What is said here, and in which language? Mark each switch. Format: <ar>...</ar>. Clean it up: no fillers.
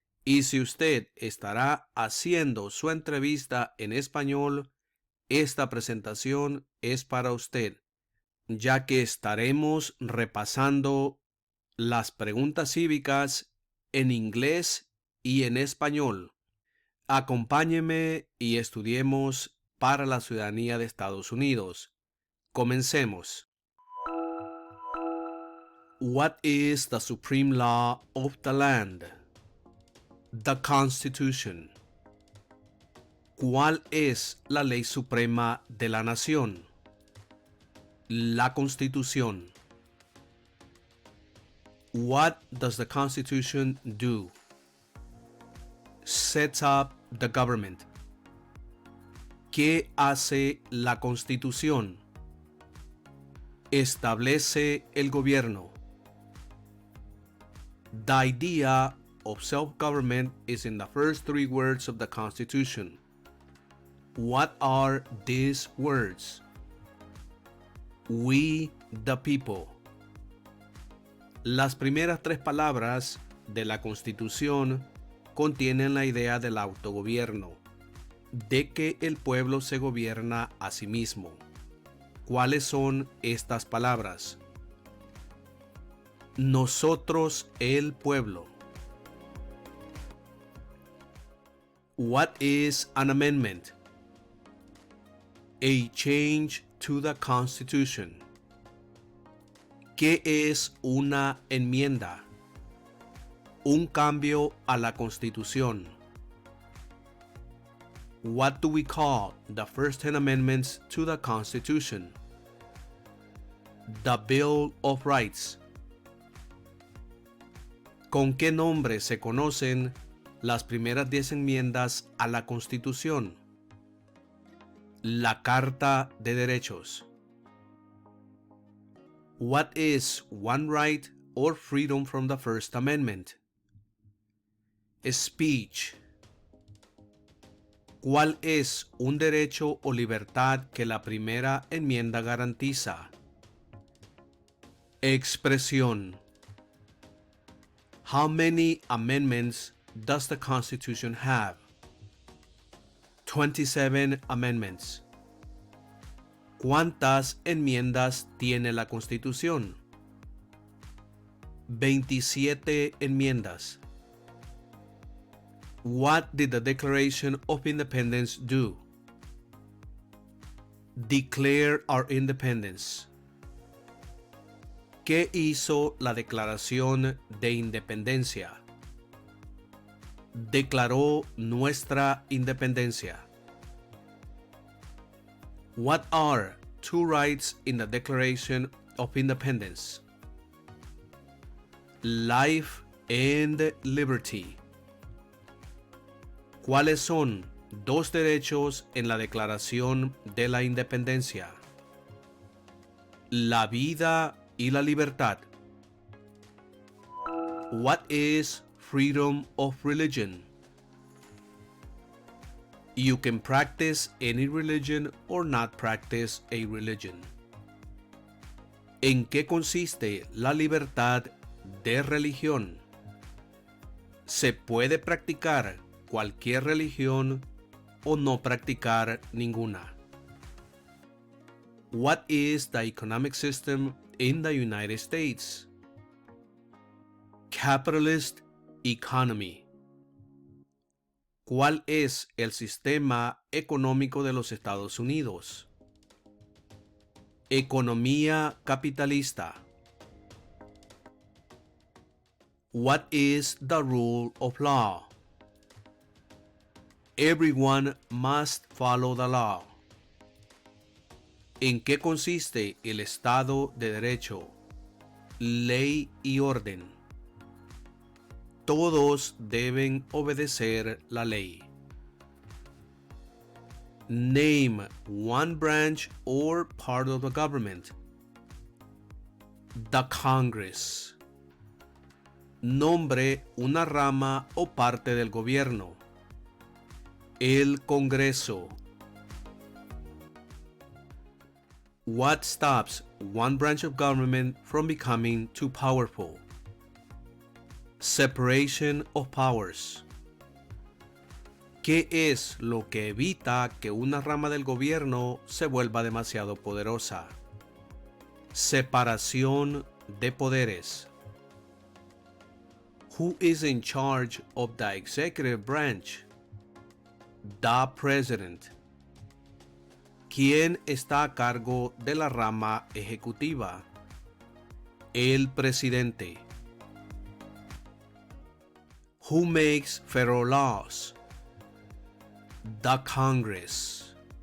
<es>Y si usted estará haciendo su entrevista en español, esta presentación es para usted, ya que estaremos repasando las preguntas cívicas en inglés y en español. Acompáñeme y estudiemos para la ciudadanía de Estados Unidos. Comencemos.</es> <en>What is the supreme law of the land? The Constitution.</en> <es>¿Cuál es la ley suprema de la nación? La Constitución.</es> <en>What does the Constitution do? Sets up the government.</en> <es>¿Qué hace la Constitución? Establece el gobierno.</es> <en>The idea of self-government is in the first three words of the Constitution. What are these words? We the people.</en> <es>Las primeras tres palabras de la Constitución contienen la idea del autogobierno, de que el pueblo se gobierna a sí mismo. ¿Cuáles son estas palabras? Nosotros el pueblo.</es> <en>What is an amendment? A change to the Constitution.</en> <es>¿Qué es una enmienda? Un cambio a la Constitución.</es> <en>What do we call the first 10 amendments to the Constitution? The Bill of Rights.</en> <es>¿Con qué nombre se conocen las primeras 10 enmiendas a la Constitución? La Carta de Derechos.</es> <en>What is one right or freedom from the First Amendment? Speech.</en> <es>¿Cuál es un derecho o libertad que la primera enmienda garantiza? Expresión.</es> <en>How many amendments does the Constitution have? 27 amendments.</en> <es>¿Cuántas enmiendas tiene la Constitución? 27 enmiendas.</es> <en>What did the Declaration of Independence do? Declare our independence.</en> <es>¿Qué hizo la Declaración de Independencia? Declaró nuestra independencia.</es> <en>What are two rights in the Declaration of Independence? Life and liberty.</en> <es>¿Cuáles son dos derechos en la Declaración de la Independencia? La vida y la libertad.</es> <en>What is freedom of religion? You can practice any religion or not practice a religion.</en> <es>¿En qué consiste la libertad de religión? Se puede practicar cualquier religión o no practicar ninguna.</es> <en>What is the economic system in the United States? Capitalist economy.</en> <es>¿Cuál es el sistema económico de los Estados Unidos? Economía capitalista.</es> <en>What is the rule of law? Everyone must follow the law.</en> <es>¿En qué consiste el Estado de Derecho? Ley y orden. Todos deben obedecer la ley.</es> <en>Name one branch or part of the government. The Congress.</en> <es>Nombre una rama o parte del gobierno. El Congreso.</es> <en>What stops one branch of government from becoming too powerful? Separation of powers.</en> <es>¿Qué es lo que evita que una rama del gobierno se vuelva demasiado poderosa? Separación de poderes.</es> <en>Who is in charge of the executive branch? The President.</en> <es>¿Quién está a cargo de la rama ejecutiva? El presidente.</es> <en>Who makes federal laws? The Congress.</en>